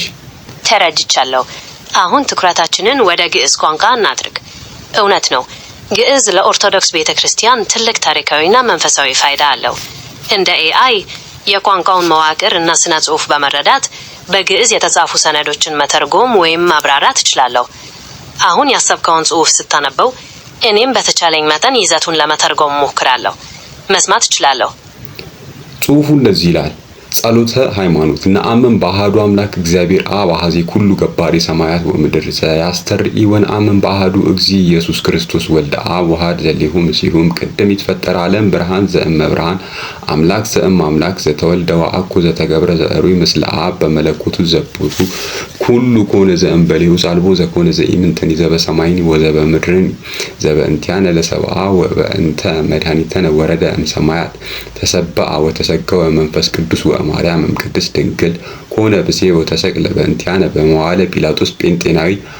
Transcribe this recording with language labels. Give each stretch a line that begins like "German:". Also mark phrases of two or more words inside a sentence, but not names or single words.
Amharic: ተረድቻለሁ። አሁን ትኩረታችንን ወደ ግዕዝ ቋንቋ እናድርግ። እውነት ነው፣ ግዕዝ ለኦርቶዶክስ ቤተክርስቲያን ትልቅ ታሪካዊና መንፈሳዊ ፋይዳ አለው። እንደ ኤአይ የቋንቋውን መዋቅር እና ስነ ጽሑፍ በመረዳት በግዕዝ የተጻፉ ሰነዶችን መተርጎም ወይም ማብራራት እችላለሁ። አሁን ያሰብከውን ጽሑፍ ስታነበው እኔም በተቻለኝ መጠን ይዘቱን ለመተርጎም ሞክራለሁ። መስማት እችላለሁ። ጽሑፉ እንደዚህ ይላል።
Geez: ጸሎተ ሃይማኖት ነአምን በአሐዱ አምላክ እግዚአብሔር አብ አሐዜ ኩሉ ገባሬ ሰማያት ወምድር ዘያስተርኢ ወነአምን በአሐዱ እግዚ ኢየሱስ ክርስቶስ ወልደ አብ ወሐድ ዘሌሁ ምስሉም ቅድም ይትፈጠር ዓለም ብርሃን ዘእመ ብርሃን አምላክ ዘእም አምላክ ዘተወልደ ወአኩ ዘተገብረ ዘእሩይ ምስለ አብ በመለኮቱ ዘቦቱ ኩሉ ኮነ ዘእምበሌሁ አልቦ ዘኮነ ዘኢምንትኒ ዘበሰማይኒ ወዘበምድርኒ ዘበእንቲአነ ለሰብአ ወበእንተ መድኃኒተነ ወረደ እምሰማያት ተሰብአ ወተሰገወ መንፈስ ቅዱስ ወማርያም ቅድስት ድንግል ኮነ ብእሴ ወተሰቅለ በእንቲአነ በመዋዕለ ጲላጦስ ጴንጤናዊ